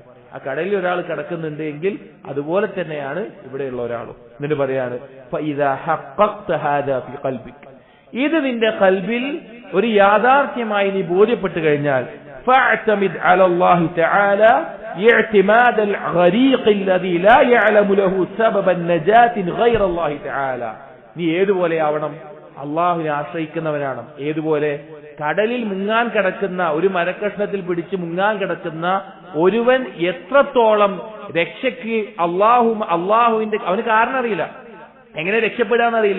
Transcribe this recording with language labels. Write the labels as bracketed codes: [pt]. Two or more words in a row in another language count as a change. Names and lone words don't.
[ml] ആ കടലിൽ ഒരാൾ കിടക്കുന്നുണ്ട് എങ്കിൽ അതുപോലെ തന്നെയാണ് ഇവിടെയുള്ള ഒരാളും. എന്നിട്ട് പറയാണ്, ഇത് നിന്റെ ഖൽബിൽ ഒരു യാഥാർത്ഥ്യമായി നീ ബോധ്യപ്പെട്ടു കഴിഞ്ഞാൽ, [ar] فاعتمد على الله تعالى اعتماد الغريق الذي لا يعلم له سبب النجاة غير الله تعالى. [ml] നീ ഏതുപോലെയാവണം? അള്ളാഹുവിനെ ആശ്രയിക്കുന്നവനാണ്. ഏതുപോലെ? കടലിൽ മുങ്ങാൻ കിടക്കുന്ന, ഒരു മരക്കഷ്ണത്തിൽ പിടിച്ച് മുങ്ങാൻ കിടക്കുന്ന ഒരുവൻ എത്രത്തോളം രക്ഷയ്ക്ക് അള്ളാഹുവിന്റെ അവന് കാരണം അറിയില്ല, എങ്ങനെ രക്ഷപ്പെടാന്നറിയില്ല.